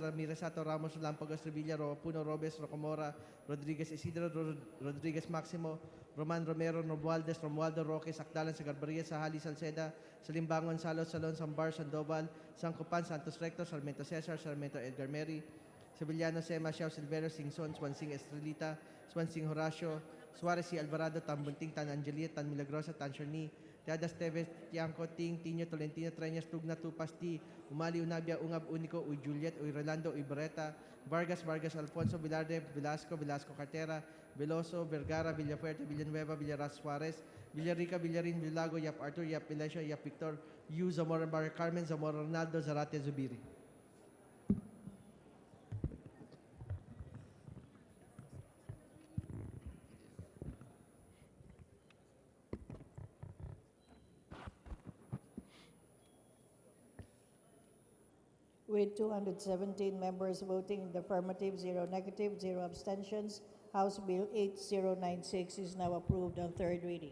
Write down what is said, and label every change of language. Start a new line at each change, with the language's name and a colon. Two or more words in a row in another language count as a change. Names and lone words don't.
English: Ramirez, Sato, Ramos, Lampagos, Revilla, Puno, Robes, Rocomora, Rodriguez, Isidro, Rodriguez, Maximo, Roman Romero, Romualdez, Romualdo, Roque, Sakdalan, Sagarbaria, Sahali, Salceda, Salimbangon, Salos, Salon, Sambar, Sandoval, Sancopan, Santos Recto, Sarmiento Cesar, Sarmiento Edgar Mary, Sevillano, Sema, Xiao, Silverio, Singson, Swansing, Estrelita, Swansing, Horacio, Suarez, y Alvarado, Tan Bunting, Tan Angelia, Tan Milagrosa, Tan Sherni, Teadas Teves, Tiangco, Ting, Tino, Tolentino, Treñas, Tugna, Tupasti, Umali, Unabia, Ungab, Unico, Uy Juliet, Uy Rolando, Uy Beretta, Vargas, Alfonso, Vilarde, Velasco, Cartera, Veloso, Vergara, Villafuerte, Villanueva, Villaras Suarez, Villarica, Villarin, Villago, Yap Arthur, Yap Pilecio, Yap Victor, Yu, Zamora, Bar Carmen, Zamora, Ronaldo, Zarate, Zubiri. With 217 members voting in the affirmative, 0 negative, 0 abstentions, House Bill 8096 is now approved on third reading.